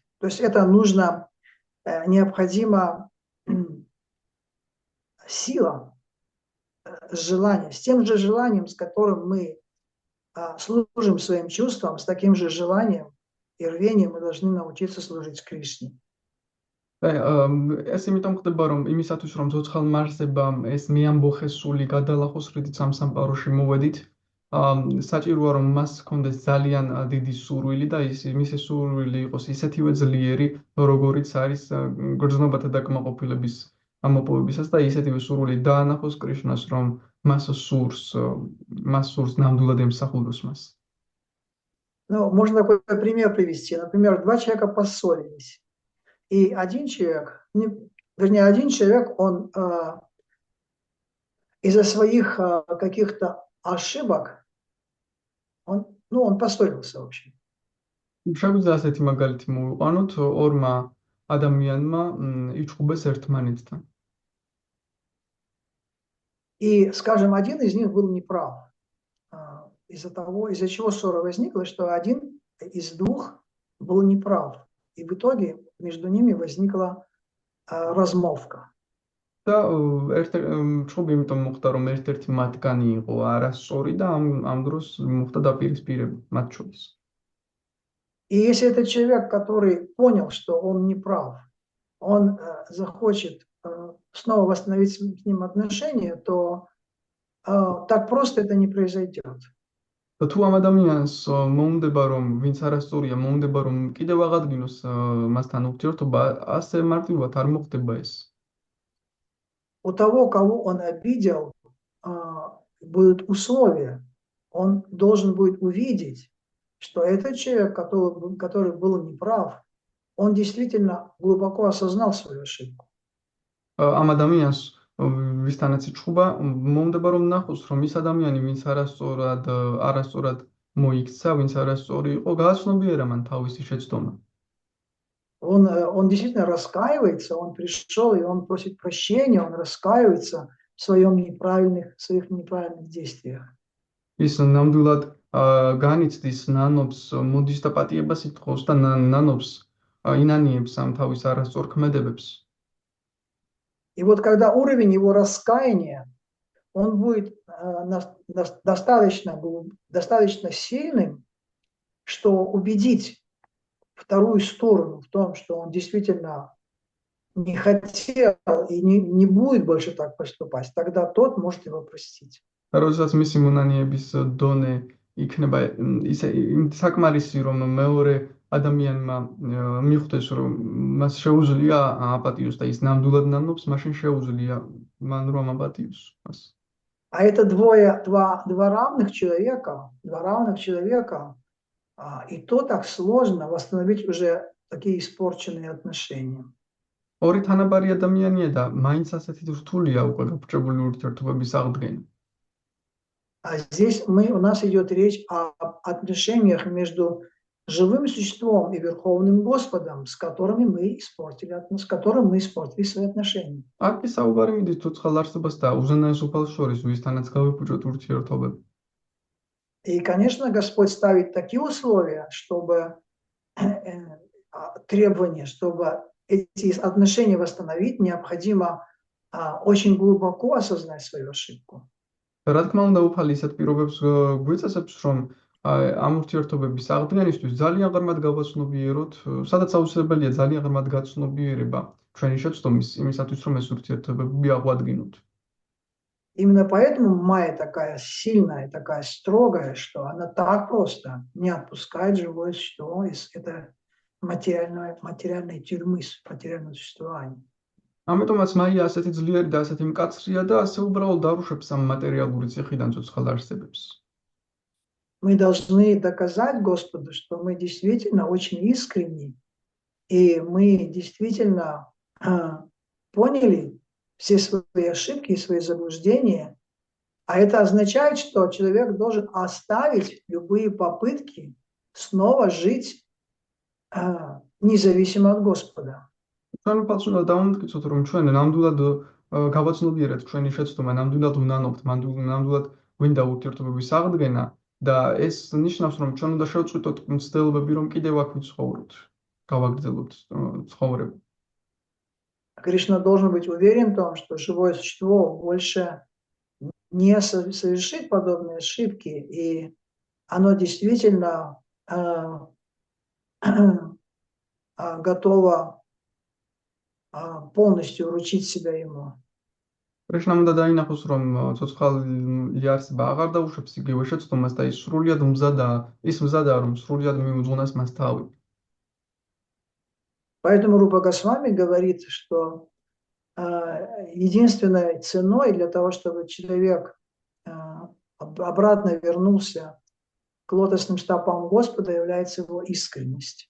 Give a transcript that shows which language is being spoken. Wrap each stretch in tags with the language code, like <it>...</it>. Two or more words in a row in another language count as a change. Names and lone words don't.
<ru>То есть это нужно, необходима сила, желание, с тем же желанием, с которым мы служим своим чувствам, с таким же желанием и рвением мы должны научиться служить Кришне.</ru> <ka>ეს იმიტომ ხდება, რომ იმისათვის, რომ ცოცხალმა არსებამ ეს მეამბოხე სული გადალახოს, რითიც ამ სამყაროში მოვედით, საჭიროა, რომ მას ჰქონდეს ძალიან დიდი სურვილი და მისი სურვილი იყოს ისეთივე ძლიერი, როგორიც არის გრძნობათა დაკმაყოფილების ამოპოვებისას და ისეთივე სურვილი დაანახოს კრიშნას, რომ მას სურს нამდვილად ემსახუროს მას.</ka> <ru>Ну, можно такой пример привести. Например, два человека поссорились. И один человек, он из-за своих каких-то ошибок, он поссорился, в общем.</ru> <ka>შეგვიძლია ასეთი მაგალითი მოვიყვანოთ, ორმა ადამიანმა იჩხუბეს ერთმანეთთან.</ka> <ru>И, скажем, один из них был неправ. Из-за чего ссора возникла, что один из двух был неправ. И в итоге между ними возникла размовка.</ru> <ka>და ჩხუბი იმიტომ მოხდა, რომ ერთ-ერთი მათგანი იყო არასწორი და ამ დროს მოხდა დაპირისპირება მათ შორის.</ka> <ru>И если этот человек, который понял, что он неправ, он захочет снова восстановить с ним отношения, то так просто это не произойдет.</ru> <ka>და თუ ამ ადამიანს მოუნდება, რომ ვინც არასწორია, მოუნდება, რომ კიდევ აღადგინოს მასთან ურთიერთობა, ასე მარტივად არ მოხდება ეს.</ka> <ru>У того, кого он обидел, будут условия. Он должен будет увидеть, что этот человек, который был неправ, он действительно глубоко осознал свою ошибку.</ru> <ka>ამ ადამიანს ვისთანაც იჩხუბა, მოუნდება, რომ ნახოს, რომ ის ადამიანი, ვინც არასწორად მოიქცა, ვინც არასწორი იყო, გააცნობიერა მან თავისი შეცდომა.</ka> <ru>Он действительно раскаивается, он пришел и он просит прощения, он раскаивается в своих неправильных действиях.</ru> <ka>ის ნამდვილად განიცდის, ნანობს, მოდის და პატიებას ითხოვს და ნანობს ინანიებს ამ თავის არასწორ ქმედებებს.</ka> <ru>И вот когда уровень его раскаяния, он будет достаточно сильным, что убедить вторую сторону в том, что он действительно не хотел и не будет больше так поступать, тогда тот может его простить.</ru> <ka>როდესაც მისი მონანიების დონე იქნება საკმარისი, რომ მეორე ადამიანმა მიხვდეს, რომ მას შეუძლია აპატიოს და ის ნამდვილად ნანობს, მაშინ შეუძლია მან რომ აპატიოს მას.</ka> <ru>А это два равных человека, и то так сложно восстановить уже такие испорченные отношения.</ru> <ka>ორი თანაბარი ადამიანია და მაინც ასეთი რთულია უკვე გაფრთხებული ურთიერთობების აღდგენა.</ka> <ru>А здесь у нас идет речь об отношениях между живым существом и Верховным Господом, с которым мы испортили свои отношения.</ru> <ka>აქ კი საუბარი მიდის ცოცხალ არსებას და უზენაეს უფალს შორის, ვისთანაც გავიფუჭოთ ურთიერთობები.</ka> <ru>И, конечно, Господь ставит такие условия, чтобы требования, чтобы эти отношения восстановить, необходимо очень глубоко осознать свою ошибку.</ru> <ka>რა თქმა უნდა, უფალი ისეთ პირობებს გვიწესებს, რომ ამ ურთიერთობების აღდგენისთვის ძალიან ღრმად გავაცნობიეროთ, სადაც აუცილებელია ძალიან ღრმად გაცნობიერება ჩვენი შეცდომის იმისათვის, რომ ეს ურთიერთობები აღვადგინოთ.</ka> <ru>Именно поэтому Майя такая сильная, такая строгая, что она так просто не отпускает живое существо из этой материальной тюрьмы, материального существования.</ru> <ka>ამიტომაც მაია ასეთი ძლიერი და ასეთი მკაცრია და ასე უბრალოდ არუშებს ამ მატერიალური ციხიდან ცოცხალ არსებებს.</ka> <ru>Мы должны доказать Господу, что мы действительно очень искренни, и мы действительно поняли все свои ошибки и свои заблуждения. А это означает, что человек должен оставить любые попытки снова жить независимо от Господа.</ru> <ka>ჩვენ უფალს უნდა დავამტკიცოთ, რომ ჩვენ ნამდვილად გავაცნობიერეთ ჩვენი შეცდომა, ნამდვილად ვნანობთ, ნამდვილად გვინდა ურთიერთობების აღდგენა და ეს ნიშნავს, რომ ჩვენ უნდა შევწყვიტოთ მცდელობები, რომ კიდევ აქ ვიცხოვროთ, გავაგრძელოთ ცხოვრება.</ka> <ru>Кришна должен быть уверен в том, что живое существо больше не совершит подобные ошибки, и оно действительно готово полностью уручить себя ему.</ru> <ka>Кришнამ უნდა დაინახოს, რომ ცოცხალი არსება აღარ დაუშვებს იგივე შეცდომას და ის სრულიად მზადაა, რომ სრულიად მიუძღვნას მას თავი.</ka> <ru>Поэтому Рупа Госвами говорит, что единственной ценой для того, чтобы человек обратно вернулся к лотосным стопам Господа, является его искренность.</ru>